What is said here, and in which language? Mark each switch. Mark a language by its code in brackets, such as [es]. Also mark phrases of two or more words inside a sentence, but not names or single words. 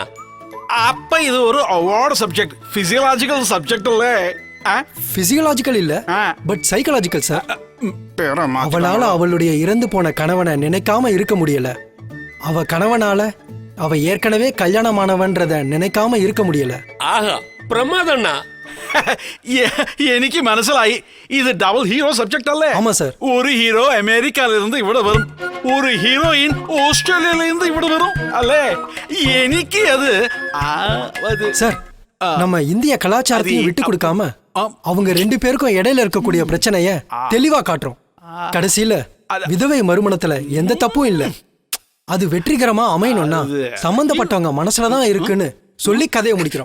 [ta] அப்ப இது ஒரு அவார்டு சப்ஜெக்ட், பிசியலாஜிக்கல் சப்ஜெக்ட் இல்ல? பிசியலாஜிக்கல் இல்ல, பட் சைக்காலஜிக்கல் சார். பேரை மாத்து. அவளால அவளுடைய இறந்து போன கணவனை நினைக்காம இருக்க முடியல. அவ கணவனால அவ ஏற்கனவே கல்யாணமானவன்றத நினைக்காம இருக்க முடியல. ஆஹா, பிரமாதம்ண்ணா. [ml] എനിക്ക് മനസ്സിലായി. ഇത് ഡബിൾ ഹീറോ സബ്ജക്ട് അല്ലേ? [ta] ஆமா சார். [ml] ഒരു ഹീറോ അമേരിക്കയിൽ നിന്ന് ഇവിടെ വരും, ഒരു ഹീറോയിൻ ഓസ്ട്രേലിയയിൽ നിന്ന് ഇവിടെ വരും അല്ലേ? എനിക്ക് അത് [ta] சார் நம்ம இந்திய கலாச்சாரத்தையும் விட்டு கொடுக்காம அவங்க ரெண்டு பேருக்கும் இடையில இருக்கக்கூடிய பிரச்சனைய தெளிவா காட்டுறோம். கடைசியில விதவை மறுமணத்துல எந்த தப்பும் இல்ல, அது வெற்றிகரமா அமையணும்னா சம்பந்தப்பட்டவங்க மனசுலதான் இருக்குன்னு சொல்லி கதையை முடிக்கிறோம்.